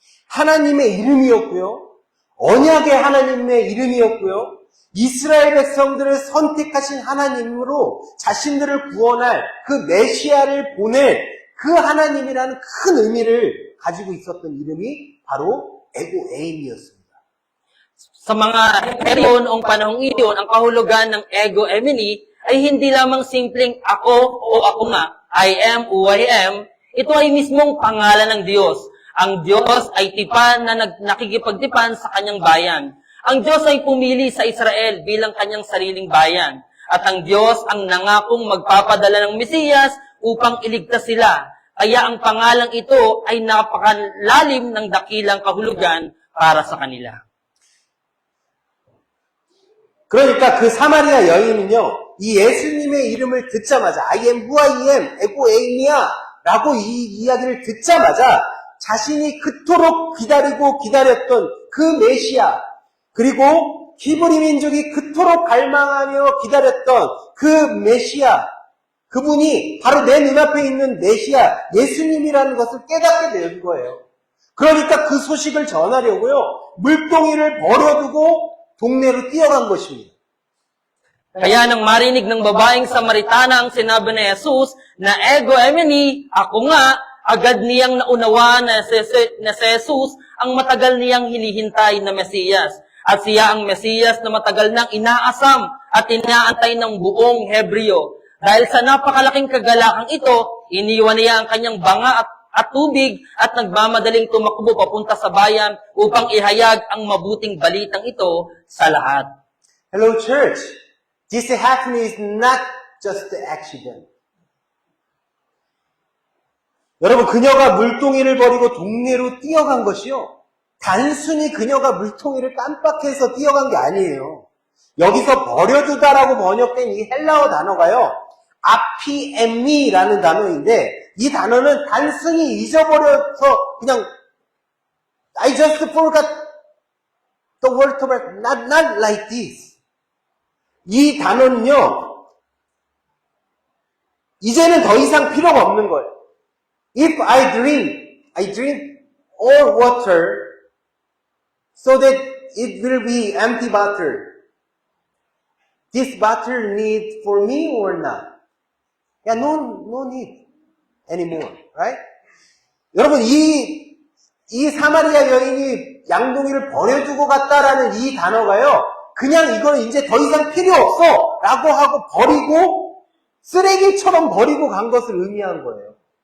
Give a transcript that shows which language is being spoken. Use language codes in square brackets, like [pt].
[ko] 하나님의 이름이었고요, 언약의 하나님의 이름이었고요, 이스라엘 백성들을 선택하신 하나님으로 자신들을 구원할 그 메시아를 보낼 그 하나님이라는 큰 의미를 가지고 있었던 이름이 바로 에고 에임이었습니다. [tl] Sa mga Hebreyo noong panahong iyon, ang kahulugan ng ego emeni ay hindi lamang simpleng ako o ako nga, [en] I am who I am. [tl] Ito ay mismong pangalan ng Diyos. Ang Diyos ay tipan na nakikipagtipan sa kanyang bayan. Ang Diyos ay pumili sa Israel bilang kanyang sariling bayan. At ang Diyos ang nangakong magpapadala ng Mesiyas upang iligtas sila. Kaya ang pangalang ito ay napakalalim ng dakilang kahulugan para sa kanila. [ko] 그러니까 그 사마리아 여인은요, 이 예수님의 이름을 듣자마자 [en] I am who I am, [ko] 에고 에임이야 라고 이 이야기를 듣자마자 자신이 그토록 기다렸던 그 메시아, 그리고 히브리 민족이 그토록 갈망하며 기다렸던 그 메시아, 그분이 바로 내 눈앞에 있는 메시아, 예수님이라는 것을 깨닫게 된 거예요. 그러니까 그 소식을 전하려고요, 물동이를 버려두고 동네로 뛰어간 것입니다. [tl] Kaya nang marinig ng babaeng Samaritana ang sinabi ni Jesus na ego emini, ako nga, agad niyang naunawaan na si Jesus ang matagal niyang hinihintay na Mesiyas. At siya ang Mesiyas na matagal nang inaasam at inaantay ng buong Hebreo. Dahil sa napakalaking kagalakang ito, iniwan niya ang kanyang banga at tubig at nagmamadaling tumakbo papunta sa bayan upang ihayag ang mabuting balitang ito sa lahat. [en] Hello, church. This happening is not just an accident. [ko] 여러분, 그녀가 물동이를 버리고 동네로 뛰어간 것이요. 단순히 그녀가 물동이를 깜빡해서 뛰어간 게 아니에요. 여기서 버려두다라고 번역된 이 헬라어 단어가요. 아피엠미라는 단어인데 이 단어는 단순히 잊어버려서 그냥 [en] I just forgot the word to write. Not like this. [ko] 이 단어는요. 이제는 더 이상 필요가 없는 거예요. [en] If I drink all water so that it will be empty bottle. This bottle need for me or not? Yeah, no need anymore, right? [ko] 여러분, 이 사마리아 여인이 양동이를 버려두고 갔다라는 이 단어가요, 그냥 이거는 이제 더 이상 필요 없어! 라고 하고 버리고, 쓰레기처럼 버리고 간 것을 의미한 거예요.